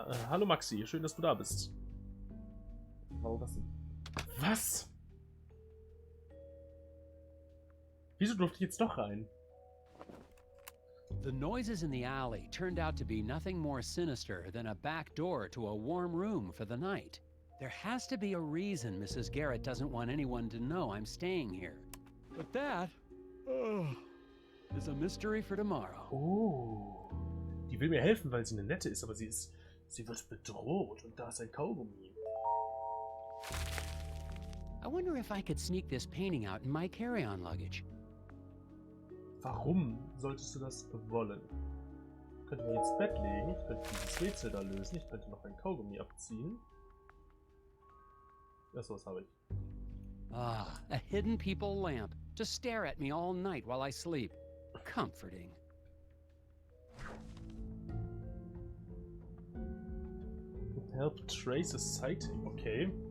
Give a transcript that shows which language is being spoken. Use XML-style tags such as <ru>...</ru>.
<de>Hallo Maxi, schön, dass du da bist. Wow, was? Was? Wieso durfte ich jetzt doch rein?</de> <en>The noises in the alley turned out to be nothing more sinister than a back door to a warm room for the night. There has to be a reason Mrs. Garrett doesn't want anyone to know I'm staying here. But that is a mystery for tomorrow. Oh.</en> <de>Die will mir helfen, weil sie eine nette ist, aber sie wird bedroht und da ist ein Kaugummi.</de> <en>I wonder if I could sneak this painting out in my carry-on luggage.</en> <de>Warum solltest du das wollen? Ich könnte mich ins Bett legen, ich könnte dieses Rätsel da lösen, ich könnte noch ein Kaugummi abziehen. Ja, sowas habe ich.</de> <en>Ah, a hidden people lamp to stare at me all night while I sleep. Comforting. Help trace a sighting, okay.</en>